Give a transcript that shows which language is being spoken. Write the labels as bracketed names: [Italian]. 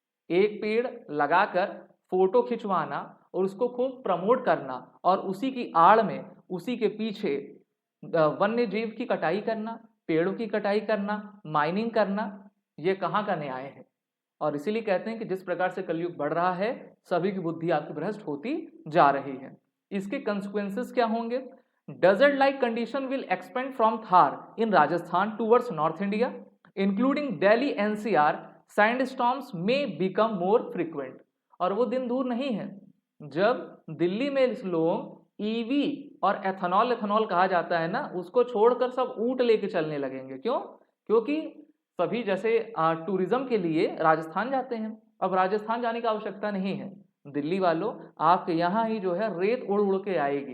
[Hindi] एक पेड़ लगाकर फोटो खिंचवाना और उसको खूब प्रमोट करना और उसी की आड़ में, उसी के पीछे वन्य जीव की कटाई करना, पेड़ों की कटाई करना, माइनिंग करना, ये कहाँ का न्याय है? और इसीलिए कहते हैं कि जिस प्रकार से कलयुग बढ़ रहा है सभी की बुद्धि आपकी भ्रष्ट होती जा रही है। इसके कंसिक्वेंसेस क्या होंगे? [English] Desert like condition will expand from Thar in Rajasthan towards North India, including Delhi NCR. Sandstorms may become more frequent. [Hindi] और वो दिन दूर नहीं है जब दिल्ली में लोग ईवी और एथेनॉल कहा जाता है ना, उसको छोड़कर सब ऊंट लेके चलने लगेंगे। क्यों? क्योंकि सभी जैसे टूरिज्म के लिए राजस्थान जाते हैं। अब राजस्थान जाने की आवश्यकता नहीं है, दिल्ली वालों आपके यहाँ ही जो है रेत उड़ उड़ के आएगी।